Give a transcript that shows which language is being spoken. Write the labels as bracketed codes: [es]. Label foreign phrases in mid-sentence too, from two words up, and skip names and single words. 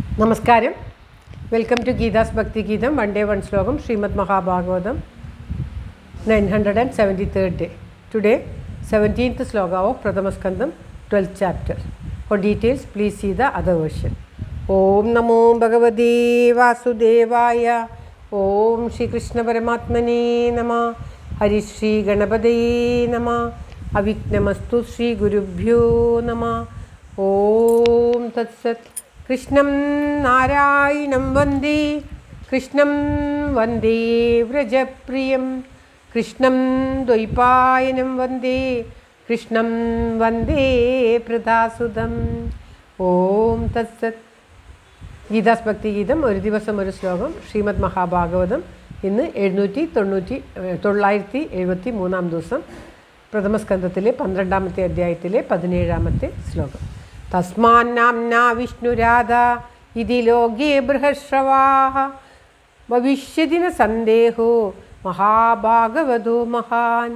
[ml] നമസ്കാരം. [en] welcome to [ml] ഗീതാസ് ഭക്തി ഗീതം. [en] one day one [ml] ശ്ലോകം. [en] ശ്രീമദ് മഹാഭാഗവതം 973rd day. Today 17th sloka of Pradhamaskandam 12th chapter. For details please see the other version. [sa] ॐ नमो भगवते वासुदेवाय. ॐ श्री कृष्ण परमात्मने नमः. हरि श्री गणपतये नमः. अविघ्नमस्तु श्री गुरुभ्यो नमः. ॐ तत् सत्. कृष्णं नारायणं वन्दे कृष्णं वन्दे व्रजप्रियं कृष्णं द्वैपायनं वन्दे कृष्णं वन्दे प्रदासुदम् ഓം തത്സത്. [ml] ഗീതാസ് ഭക്തി ഗീതം ഒരു ദിവസം ഒരു ശ്ലോകം. ശ്രീമദ് മഹാഭാഗവതം ഇന്ന് 973 ദിവസം. പ്രഥമസ്കന്ധത്തിലെ 12ാമത്തെ അധ്യായത്തിലെ 17ാമത്തെ ശ്ലോകം. [sa] തസ്മാന്നാംനാ വിഷ്ണുരാധ ഇതി ലോകേ ബൃഹശ്രവാഃ ഭവിഷ്യതി ന സന്ദേഹോ മഹാഭാഗവതോ മഹാൻ.